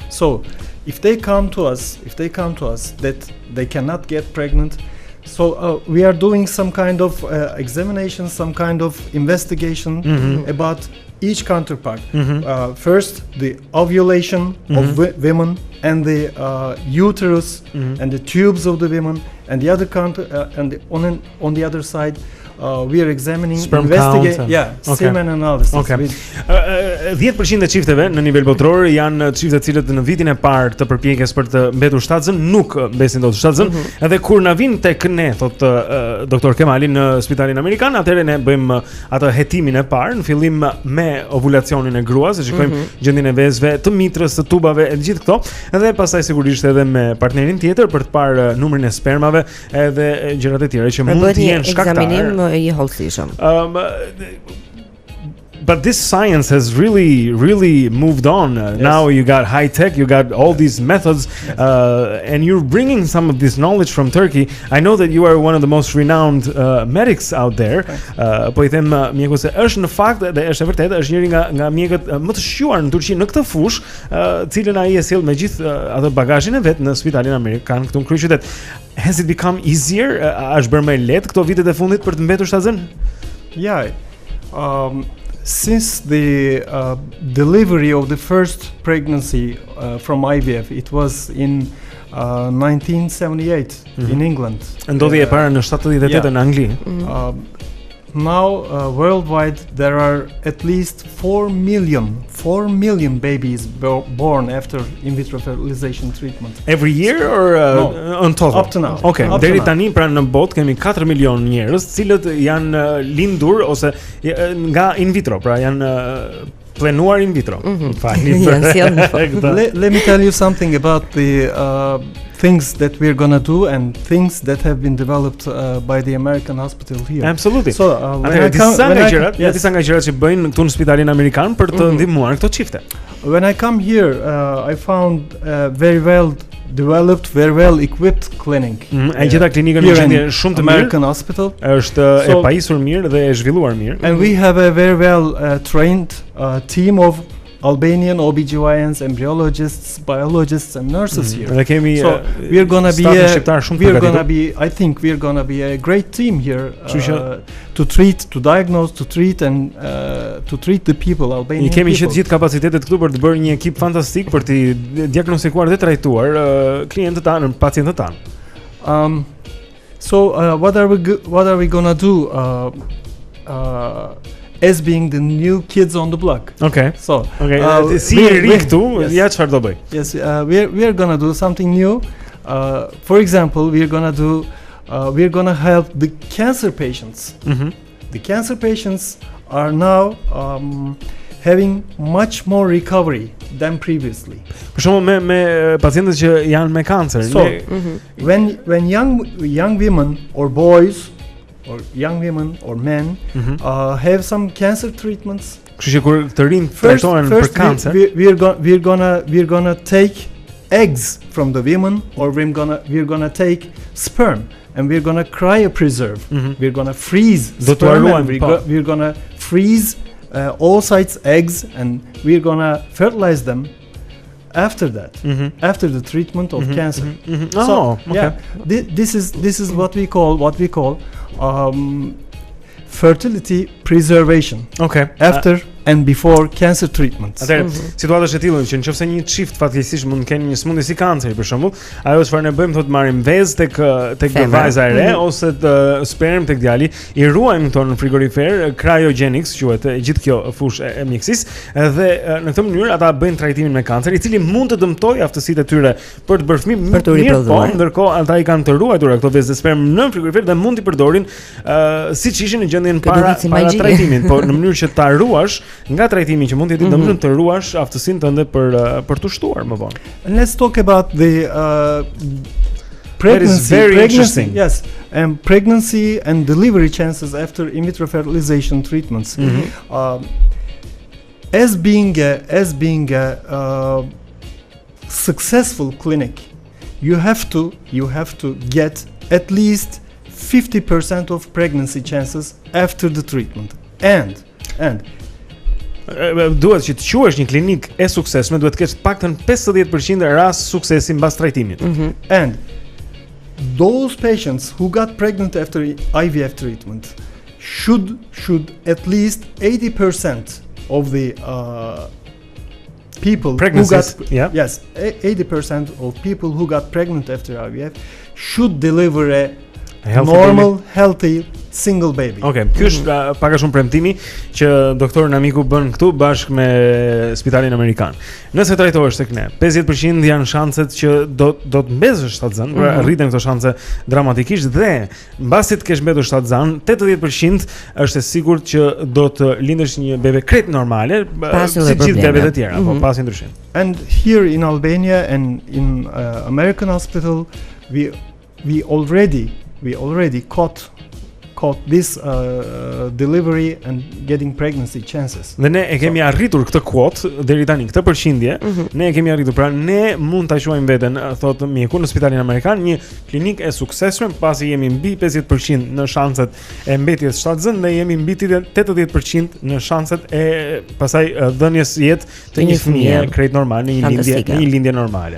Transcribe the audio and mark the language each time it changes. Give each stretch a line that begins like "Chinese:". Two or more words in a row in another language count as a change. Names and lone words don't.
English: So if they come to us that they cannot get pregnant, so we are doing some kind of examination, some kind of investigation about each counterpart. First, the ovulation of women, and the uterus and the tubes of the women, and the other on the other side we are examining, investigating, semen analysis. Okay.
Albanian: 10% e çifteve në nivel botror janë çifte të cilët në vitin e parë të përpjekjes për të mbetur shtatzën nuk mbesin dot shtatzën, edhe kur na vin tek ne, thot doktor Kemali, në spitalin amerikan, atëherë ne bëjmë atë hetimin e parë në fillim me ovulacionin e gruas, e shikojmë gjendjen e vezëve, të mitrës, të tubave e gjithë këto, edhe pastaj sigurisht edhe me partnerin tjetër për të parë numrin e spermave edhe gjërat e tjera që mund të jenë shkaktar.
English: But this science has really moved on. Yes. Now you got high tech, you got all these methods, and you're bringing some of this knowledge from Turkey. I know that you are one of the most renowned medics out there.
Albanian: Po I them mjeku se është në fakt dhe është e vërtetë, është njëri nga mjekët më të shquar në Turqi në këtë fushë, cilën ai e sjell me gjithë atë bagazhin e vet në spitalin amerikan këtu në kryeqytet.
English: Has it become easier?
Albanian: Është bërë më lehtë këto vitet e fundit për të mbetur shtatzën?
English: Yeah. Since the delivery of the first pregnancy from IVF, it was in 1978 in England.
Albanian: Ndodhi e para në 78 në Angli.
English: Now worldwide there are at least 4 million babies born after in vitro fertilization treatment. Every year or on total? Up to now.
Albanian: Okay, deri tani pra në botë kemi 4 milion njerëz të cilët janë lindur ose nga
Latin: in vitro,
Albanian: pra janë plenuar
Latin: in vitro.
English: Let me tell you something about the things that we're gonna do and things that have been developed by the American hospital here. Absolutely. So
Albanian: disa nga gjërat që bëjnë këtu në spitalin amerikan për të ndihmuar këto çifte.
English: When I come here, I found very well developed, very well equipped clinic.
Albanian: E gjitha klinikën në gjendje shumë të mirë. American hospital. Është e pajisur mirë dhe e zhvilluar mirë.
English: And we have a very well trained team of Albanian OBGYNs, embryologists, biologists and nurses here. So we're gonna be I think we're gonna be a great team here to treat, to diagnose, to treat and to treat the people, Albanian people.
Albanian: Kemi që të gjithë kapacitetet këtu për të bërë një ekip fantastik për të diagnostikuar dhe trajtuar klientët tanë, pacientët tanë.
English: So what are we gonna do? as being the new kids on the block. Okay. So,
Albanian: si ri këtu, ja çfarë do bëj?
English: Yes, we are gonna do something new. For example, we're gonna help the cancer patients. The cancer patients are now having much more recovery than previously.
Albanian: Për shembull me pacientët që janë me kancer.
English: So, when young women or boys or young women or men have some cancer treatments.
Albanian: Kështu që kur të rinj trajtohen për kancer,
English: we're gonna take eggs from the women, or we're gonna take sperm and we're gonna cryopreserve. We're gonna freeze sperm and we're gonna freeze oocytes, eggs, and we're gonna fertilize them after that, after the treatment of cancer. So, yeah, this is what we call fertility preservation. Okay. After and before cancer treatments.
Albanian: Atëherë, situata është e tillë që nëse një çift fatkeqësisht mund të kenë një smundje si kanceri për shembull, ajo çfarë ne bëjmë thotë marrim vezë tek vajza e re ose të sperm tek djali, i ruajmë këto në frigorifer, cryogenics quhet gjithë kjo fushë e mjekësisë, dhe në këtë mënyrë ata bëjnë trajtimin me kancer, i cili mund të dëmtojë aftësitë e tyre për të bërë fëmijë, për të riprodhuar. Ndërkohë ata i kanë të ruajtur këto vezë sperm në frigorifer dhe mund t'i përdorin siç ishin në gjendjen para trajtimit, po në mënyrë që ta ruash nga trajtimi që mund të jetë domosdoshmë të ruash aftësinë tënde për të shtuar më vonë.
English: And let's talk about the pregnancy. Yes, and pregnancy and delivery chances after in vitro fertilization treatments. As being a successful clinic, you have to get at least 50% of pregnancy chances after the treatment. And
Albanian: duhet që të quhesh një klinik e suksesshme, duhet të kesh paktën 50% rast suksesi mbas trajtimit.
English: And those patients who got pregnant after IVF treatment should at least 80% of the people pregnancies, who got 80% of people who got pregnant after IVF should deliver a normal, healthy single baby.
Albanian: Okay, ky është pak a shumë premtimi që doktor Namiku bën këtu bashkë me Spitalin Amerikan. Nëse trajtohesh tek ne, 50% janë shanset që do të mbesësh shtatzan, pra rriten këto shanse dramatikisht dhe mbasi të kesh mbetur shtatzan, 80% është e sigurt që do të lindësh një bebe krejt normale, si gjithë bebet e tjera, po pasi ndryshim.
English: And here in Albania and in American hospital we already caught this delivery and getting pregnancy chances.
Albanian: Dhe ne e kemi arritur këtë quote deri tani, këtë përqindje, ne e kemi arritur. Pra ne mund ta quajmë veten, thotë mjeku në Spitalin Amerikan, një klinikë e suksesshme, pasi jemi mbi 50% në shanset e mbetjes shtatzën dhe jemi mbi 80% në shanset e pasaj dhënies jetë të një fëmie krejt normal në një lindje normale.